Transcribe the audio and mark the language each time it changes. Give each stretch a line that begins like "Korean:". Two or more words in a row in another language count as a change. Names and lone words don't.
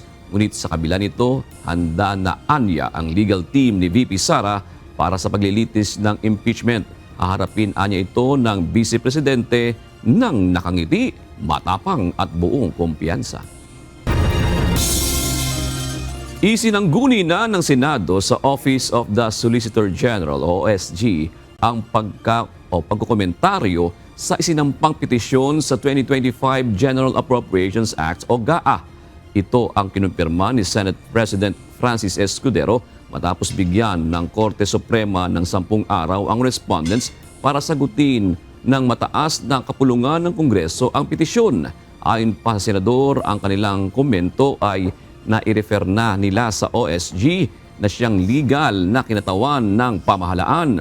Filipino: Ngunit sa kabila nito, handa na anya ang
English: legal team
Filipino: ni VP Sara para sa paglilitis ng impeachment. Haharapin anya ito ng Vice Presidente ng nakangiti, matapang at buong kumpiyansa. Isinangguni na ng Senado sa Office of the Solicitor General OSG ang pagkokomentaryo sa isinampang petisyon sa 2025 General Appropriations Act o GAA. Ito ang kinumpirma ni Senate President Francis Escudero matapos bigyan ng Korte Suprema ng 10 araw ang respondents para sagutin ng mataas na kapulungan ng Kongreso ang petisyon. Ayon pa sa Senador, ang kanilang komento ay nai-refer na nila sa OSG na siyang legal na kinatawan ng pamahalaan.